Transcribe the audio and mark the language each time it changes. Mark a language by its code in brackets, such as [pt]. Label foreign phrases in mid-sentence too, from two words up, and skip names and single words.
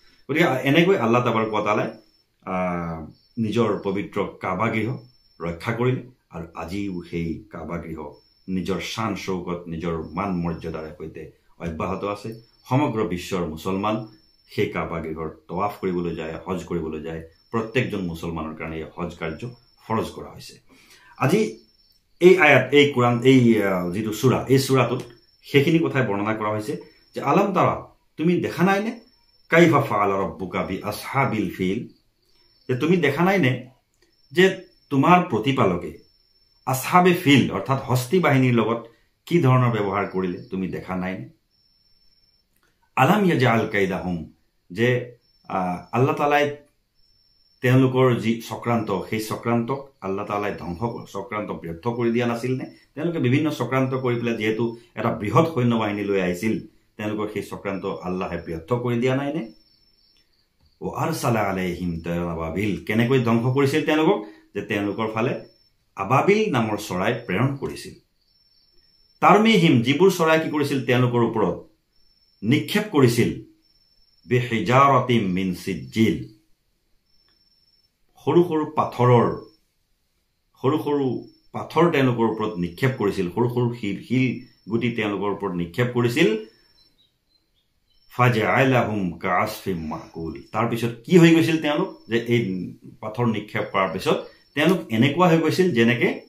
[as] গতিকে এনেকৈ আল্লাহ তাবাৰক ওয়া তাআলাই নিজৰ পবিত্ৰ কাবা গৃহ ৰক্ষা কৰিলে আৰু আজিও সেই কাবা গৃহ নিজৰ শান শৌকত নিজৰ মান মৰ্যাদাৰ সৈতে অব্যাহত আছে সমগ্ৰ বিশ্বৰ মুছলমান সেই কাবা গৃহৰ তৱাফ কৰিবলৈ যায় হজ কৰিবলৈ যায় প্ৰত্যেকজন মুছলমানৰ কাৰণে হজ কাৰ্য ফৰজ কৰা হৈছে আজি এই আয়াত এই কোরআন এই যেটো সূরা এই সূরাটোত সেইখিনি কথাই বৰ্ণনা কৰা হৈছে যে [ar] ألم تر [as] তুমি দেখা নাই নে [ar] كيف فعل ربك ب أصحاب الفيل [as] যে তুমি দেখা নাই নে যে তোমাৰ প্ৰতিপালকে [ar] أصحاب الفيل [as] অৰ্থাৎ হস্তি বাহিনীৰ লগত কি ধৰণৰ ব্যৱহাৰ কৰিলে তুমি দেখা নাই নে [ar] ألم يجعل كيدهم [as] যে আল্লাহ তাআলাই তেওঁলোকৰ যি চক্ৰান্ত সেই চক্ৰান্তক আল্লাহ তাআলাই ধ্বংস চক্ৰান্ত ব্যৰ্থ কৰি দিয়া নাছিল নে তেওঁলোকে বিভিন্ন চক্ৰান্ত কৰি পেলাই যেহেতু এটা বৃহৎ সৈন্য বাহিনী লৈ আহিছিল তেওঁলোকৰ সেই চক্ৰান্ত আল্লাহে ব্যৰ্থ কৰি দিয়া নাই নে [ar] و أرسل عليهم أبابيل [as] কেনেকৈ ধ্বংস কৰিছিল তেওঁলোকক যে তেওঁলোকৰ ফালে আবাবিল নামৰ চৰাই প্ৰেৰণ কৰিছিল তাৰমিহিম যিবোৰ চৰাই কি কৰিছিল তেওঁলোকৰ ওপৰত নিক্ষেপ কৰিছিল [ar] بحجارة من سجيل [as] সৰু সৰু পাথৰ তেওঁলোকৰ ওপৰত নিক্ষেপ কৰিছিল সৰু সৰু শিল গুটি তেওঁলোকৰ ওপৰত নিক্ষেপ কৰিছিল [ar] فجعلهم كعصف مأكول [as] তাৰ পিছত কি হৈ গৈছিল তেওঁলোক যে এই পাথৰ নিক্ষেপ কৰাৰ পিছত তেওঁলোক এনেকুৱা হৈ গৈছিল যেনেকে